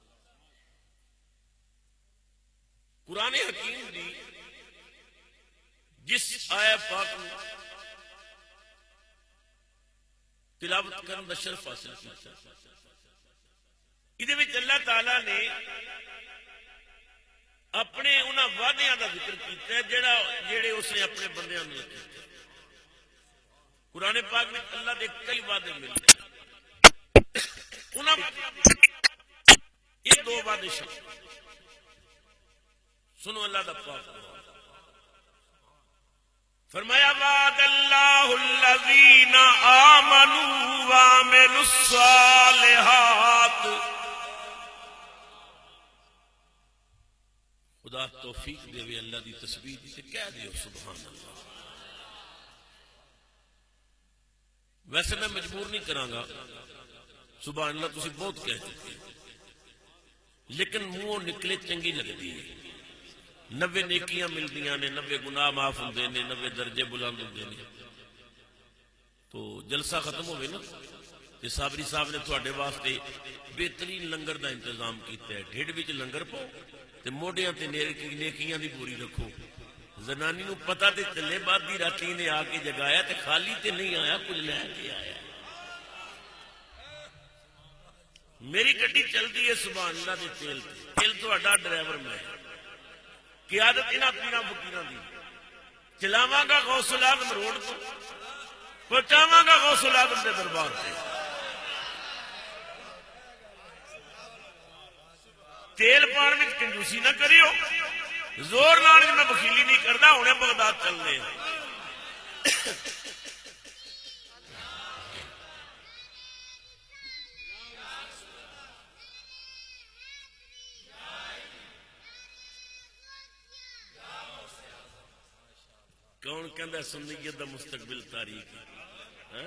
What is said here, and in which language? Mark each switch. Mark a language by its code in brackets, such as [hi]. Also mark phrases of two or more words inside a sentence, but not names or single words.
[pa] قرآن حکیم دی جس آیا پاک [ur] تلاوت کرنے کا شرف حاصل کیا، یہ اللہ تعالی نے اپنے [pa] انہاں وعدیاں کا ذکر کیتا ہے جڑے اس نے اپنے بندیاں نوں کیتے۔ [ur] قرآن پاک میں اللہ [pa] دے [ur] کئی وعدے ملتے ہیں، [pa] انہاں یہ دو وعدے شامل، سنو اللہ دا پاک فرمایا [ar] وعد اللہ الذین آمنوا وعملوا الصالحات، [pa] خدا توفیق دے وے اللہ دی تسبیح دی تے کہہ دیو [ar] سبحان اللہ۔ [pa] ویسے میں مجبور نہیں کرانگا، [ar] سبحان اللہ [pa] تسی بہت کہہ چکے، لیکن منہوں نکلے چنگی لگتی ہے، 90 نیکیاں ملدیاں نے، 90 گناہ معاف ہوندے نے، 90 درجے بلند ہوندے نے۔ تو جلسہ ختم ہوئے نا تے صابری صاحب نے تواڈے واسطے بہترین لنگر دا انتظام کیتا ہے، ڈھڈ وچ لنگر پاؤ تے موڈیاں تے نیکیاں دی پوری رکھو۔ زنانی نو پتہ تے چلے بعد دی راتی نے آ کے جگایا تے خالی تے نہیں آیا، کچھ لے کے آیا۔ میری گڈی چلدی ہے [ar] سبحان اللہ [pa] دے تیل تے، تیل تہاڈا ڈرائیور میں، قیادت انہاں پیراں فقیراں دی، چلاواں گا غوث العظم روڈ تو، پہنچاواں گا غوث العظم دے دربار تے۔ تیل پان میں کنجوسی نہ کریو، زور نال میں بخیلی نہیں کردا، ہنے بغداد چلنے ہیں۔ کون کہندا سنیت دا مستقبل تاریخ ہے؟